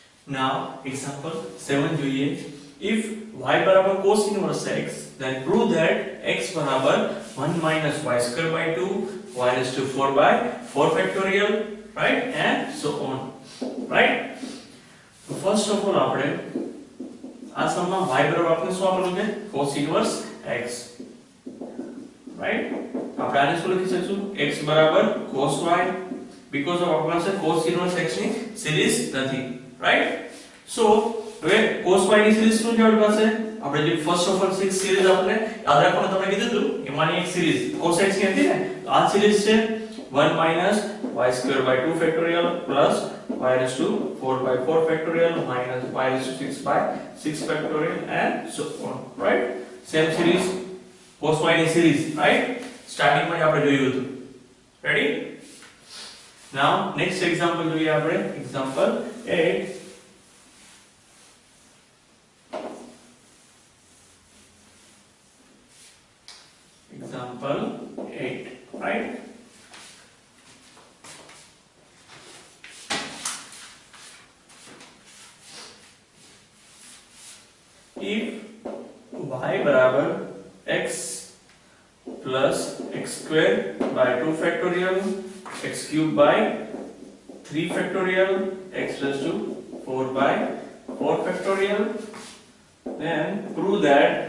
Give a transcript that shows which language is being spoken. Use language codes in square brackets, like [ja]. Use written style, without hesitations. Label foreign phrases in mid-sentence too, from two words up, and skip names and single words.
[en] Now example 7 જોઈએ. If y બરાબર cos inverse x, then prove that x બરાબર 1 minus y square by 2 y raised to 4 by 4 factorial, right, and so on, right. So first of all [gu] આપણે આ સમમાં y બરાબર આપણે શું આપેલું છે [en] cos inverse x, right. [gu] આપણે આને શું લખી શકશું x બરાબર cos y, [en] because of [gu] આપણા પાસે [en] cos inverse x [gu] ની સિરીઝ નથી, [en] right. [gu] So હવે cos y ની સિરીઝ શું છે આપણી પાસે, આપણે જે [en] first of all [gu] 6 સિરીઝ આપણે યાદ રાખવાનું તમને કીધું હતું એમાંની એક સિરીઝ cos x ની હતી ને, તો આ સિરીઝ છે [en] 1 minus y square by 2 factorial plus y raised to 4 by 4 factorial minus y raised to 6 by 6 factorial and so on, right. Same series cos y ની series, right. [gu] Starting માં આપણે જોયું હતું. [en] Ready? Now next example [gu] જોઈએ આપણે, [en] example 8. Example 8, right. If y बराबर x plus x square by 2 factorial x cube by 3 factorial x raised to 4 by 4 factorial, then prove that